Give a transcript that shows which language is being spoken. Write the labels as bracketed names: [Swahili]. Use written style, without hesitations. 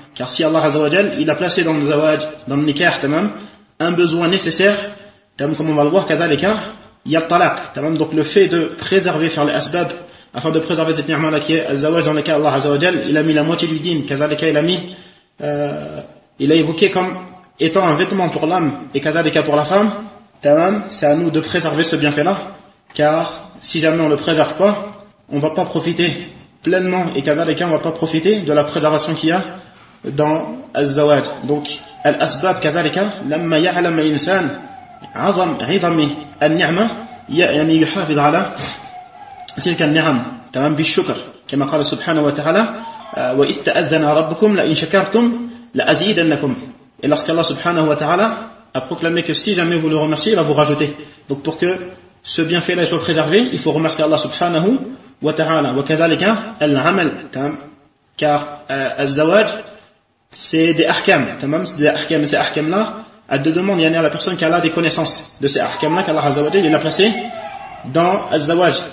[French] Car si Allah Azza wa Jal, il a placé dans le zawaj, dans le nikah, tamam, un besoin nécessaire, tamam, comme on va le voir, kazalika, yattalaq, tamam, donc le fait de préserver, faire les asbab, afin de préserver cette ni'ma-là qui est le zawaj dans lequel Allah Azza wa Jal, il a mis la moitié du din, kazalika, il a mis, il a évoqué comme étant un vêtement pour l'âme, et kazalika pour la femme, tamam, c'est à nous de préserver ce bienfait-là, car si jamais on le préserve pas, on va pas profiter pleinement, et kazalika, on va pas profiter de la préservation qu'il y a, dans الزواج. [Arabic] Donc الأسباب كذلك لما يعلم الإنسان عظم عظم النعمة يعني يحافظ على تلك النعم تمام بالشكر كما قال سبحانه وتعالى وإذ تأذن ربكم لئن شكرتم لأزيدنكم. [French] Et lorsque Allah subhanahu wa ta'ala a proclamé que si jamais vous le remerciez, il va vous rajouter. Donc pour que ce bienfait là soit préservé, il faut remercier Allah subhanahu wa ta'ala. [Arabic] وكذلك العمل تمام [French] car الزواج c'est des ahkam, tamam, c'est des ahkam, ces ahkam-là, à deux demandes, il y en a la personne qui a là des connaissances de ces ahkam-là, qu'Allah Azza wa Jal, il a placé dans Azzawaj.